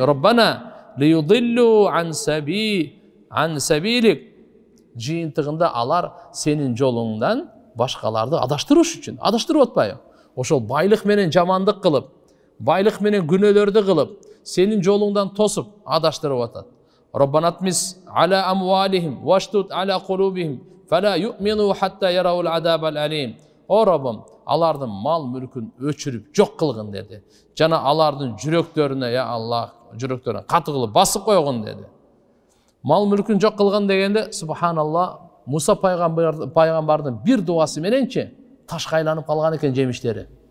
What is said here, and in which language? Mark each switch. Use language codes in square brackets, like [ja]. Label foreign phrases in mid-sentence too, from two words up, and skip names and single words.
[ar] ربنا ليضلوا عن سبيلك. [ky] Жыйынтыгында алар сенин жолуңдан башкаларды адаштырыш үчүн. Адаштырып атпайбы? Ошол байлык менен жамандык кылып, байлык менен күнөөлөрдү кылып, сенин жолуңдан тосуп адаштырып атат. [ar] ربنا اطمس على أموالهم واشدد على قلوبهم فلا يؤمنوا حتى يروا العذاب الأليم. [ky] О Раббым, алардын мал мүлкүн өчүрүп жок кылгын деди. Жана алардын жүрөктөрүнө, [ar] يا الله, [ky] жүрөктөрүн каты кылып басып койгон деди. Мал мүлкүн жок кылган дегенде, субханалла, Муса пайгамбардын бир дуасы мененчи ташка айланып калган экен жемиштери.